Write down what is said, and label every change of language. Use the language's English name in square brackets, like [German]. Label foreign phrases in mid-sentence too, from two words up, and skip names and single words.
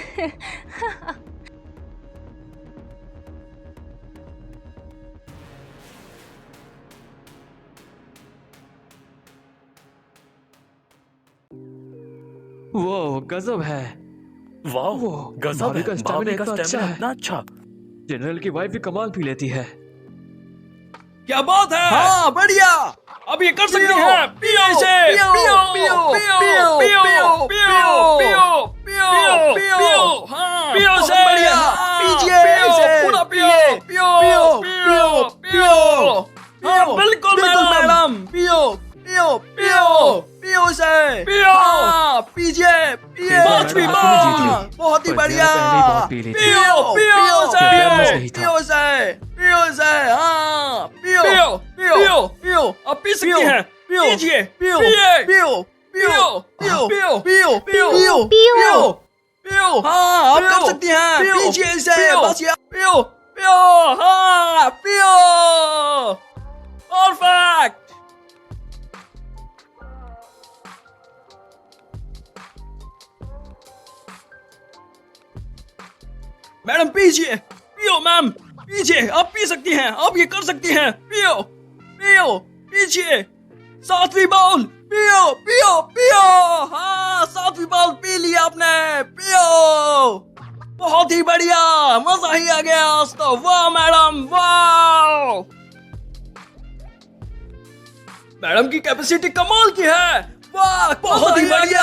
[Hindi] वो गजब है। वाह, वो गजब भाभी है। का स्टैमिना भाभी का इतना अच्छा स्टैमिना है। इतना अच्छा। जनरल की वाइफ भी कमाल पी लेती है। क्या बात है? हाँ बढ़िया। अब ये कर सकती पियो, है। पियो इसे। पियो, पियो पियो, पियो पियो, पियो पियो, पियो पियो पियो, पियो पियो। हाँ, पियो बहुत इसे। बढ़िया। हाँ, पीजिए पियो, इसे। पूरा पियो पियो पियो, पियो पियो, हाँ, बिल्कुल मैडम। पियो पियो पियो पियो से। पियो। हाँ, पीजिए पिए। पांच भी आपने जीत ली। हाँ, बहुत ही पर बढ़िया। जरा पहले ही बहुत पी ली थी। पियो पियो से। प्यार में सही था। पियो से, पियो से। हाँ, पियो पियो, पियो पियो। पियो अब पी सकती पियो, हैं। पियो, पीजिए, पियो पिए। पियो पियो पियो पियो, पियो पियो, पियो पियो। पियो। हाँ, आप पियो, कर सकती हैं। पियो, पीजिए इसे। पियो, बस ये पियो पियो। हाँ, पियो। परफेक्ट। मैडम पीजिए। पियो मैम, पीजिए। आप पी सकती हैं, आप ये कर सकती हैं। पियो पियो पीजिए। 7वीं बाउल। पियो पियो पियो। हाँ, 7वीं बाउल पी लिया आपने। पियो। बहुत ही बढ़िया, मजा ही आ गया आज तो। वाह मैडम, वाह। मैडम की कैपेसिटी कमाल की है। वाह, बहुत ही बढ़िया।